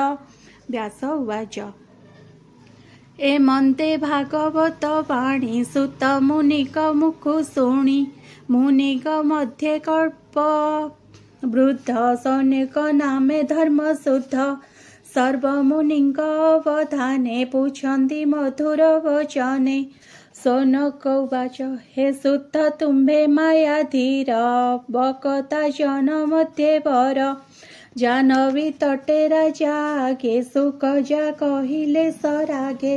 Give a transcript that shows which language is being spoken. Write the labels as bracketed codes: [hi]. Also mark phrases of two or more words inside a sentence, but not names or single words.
[or] ବ୍ୟାସ ଉବାଚ। ଏ ମନ୍ତେ ଭାଗବତ ବାଣୀ ସୁତ ମୁନିଙ୍କ ମୁଖୁ ଶୁଣି, ମୁନିଙ୍କ ମଧ୍ୟରେ କଳ୍ପ ବୃଦ୍ଧ ସୌନକ ନାମେ ଧର୍ମ ଶୁଦ୍ଧ, ସର୍ବମୁନିଙ୍କ ଅବଧାନେ ପୂଛନ୍ତି ମଧୁର ବଚନେ। ସୌନକ ଉବାଚ ହେ ସୁତ ତୁମ୍ଭେ ମାୟାଧୀର ବକତା ଜନ ମଧ୍ୟେ ବର। ଜାନବୀ ତଟେ ରାଜା ଆଗେ ସୁକଜା କହିଲେ ସରାଗେ।